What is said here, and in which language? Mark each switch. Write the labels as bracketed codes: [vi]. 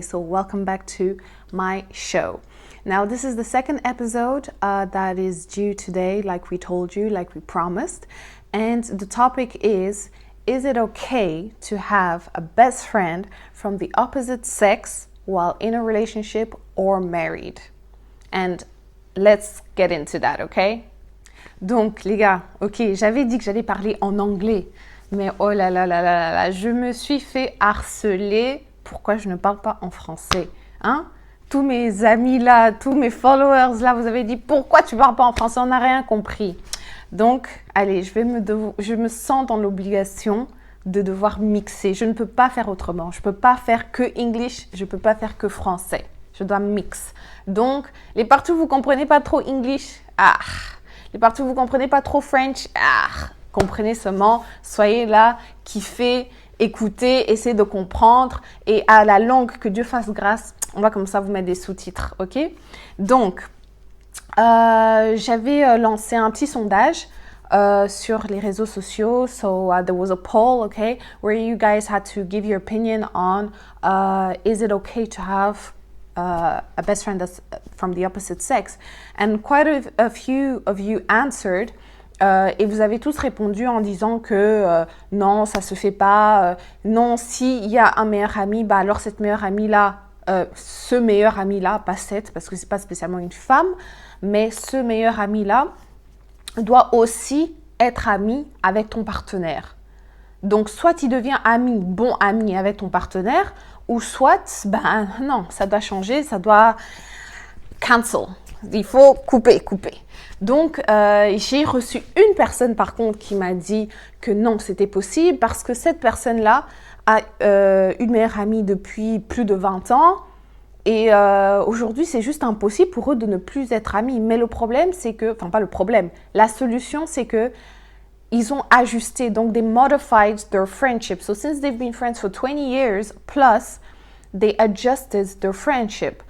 [en] So welcome back to my show. Now, this is the second episode that is due today, like we told you, like we promised. And the topic is it okay to have a best friend from the opposite sex while in a relationship or married? And let's get into that, okay? [fr] Donc, les gars, ok, j'avais dit que j'allais parler en anglais, mais oh là là là là là, je me suis fait harceler. Pourquoi je ne parle pas en français, hein? Tous mes amis là, tous mes followers là, vous avez dit pourquoi tu parles pas en français, on n'a rien compris. Donc, allez, je me sens dans l'obligation de devoir mixer. Je ne peux pas faire autrement. Je ne peux pas faire que English, je ne peux pas faire que français. Je dois mix. Donc, les parties où vous ne comprenez pas trop English, les parties où vous ne comprenez pas trop French, comprenez seulement, soyez là, kiffez, écoutez, essayez de comprendre. Et à la langue, que Dieu fasse grâce, on va comme ça vous mettre des sous-titres, ok? Donc, j'avais lancé un petit sondage sur les réseaux sociaux. [en] So there was a poll, okay, where you guys had to give your opinion on is it okay to have a best friend that's from the opposite sex? And quite a few of you answered. [fr] Et vous avez tous répondu en disant que non, ça se fait pas. Non, s'il y a un meilleur ami, bah alors cette meilleure amie-là, ce meilleur ami-là, pas cette, parce que c'est pas spécialement une femme, mais ce meilleur ami-là doit aussi être ami avec ton partenaire. Donc, soit il devient bon ami avec ton partenaire, ou soit, ben non, ça doit changer, ça doit cancel. Il faut couper. Donc, j'ai reçu une personne, par contre, qui m'a dit que non, c'était possible parce que cette personne-là a une meilleure amie depuis plus de 20 ans. Et aujourd'hui, c'est juste impossible pour eux de ne plus être amis. Mais le problème, c'est que... Enfin, pas le problème. La solution, c'est que ils ont ajusté. [en] Donc, they modified their friendship. So, since they've been friends for 20 years, plus, they adjusted their friendship.